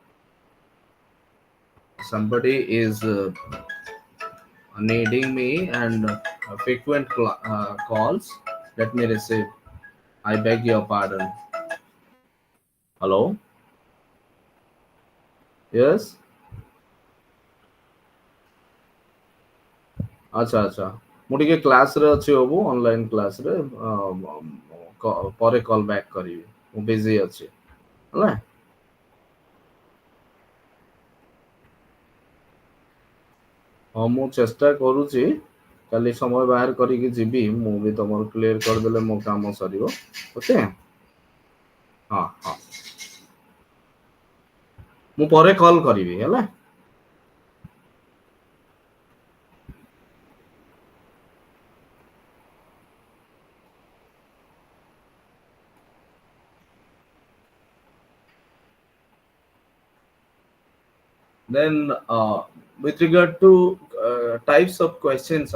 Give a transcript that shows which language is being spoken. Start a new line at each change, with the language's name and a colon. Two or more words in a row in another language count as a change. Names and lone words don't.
English: Somebody is needing me, and frequent calls. Let me receive. I beg your pardon. Hello. Yes.
Odia: ଆଚ୍ଛା ଆଚ୍ଛା, ମୁଁ ଟିକେ କ୍ଲାସ୍ରେ ଅଛି ବାବୁ,
English: online class,
Odia: ପରେ
English: call back
Odia: କରିବି, ମୁଁ ବିଜି ଅଛି ହେଲା। ହଁ ମୁଁ ଚେଷ୍ଟା କରୁଛି, କାଲି ସମୟ ବାହାର କରିକି ଯିବି, ମୁଁ ବି ତମର କ୍ଲିୟର କରିଦେଲେ ମୋ କାମ ସରିବ। ଓକେ। ହଁ ହଁ, ମୁଁ ପରେ କଲ୍ କରିବି ହେଲା।
English: Then, with regard to types of questions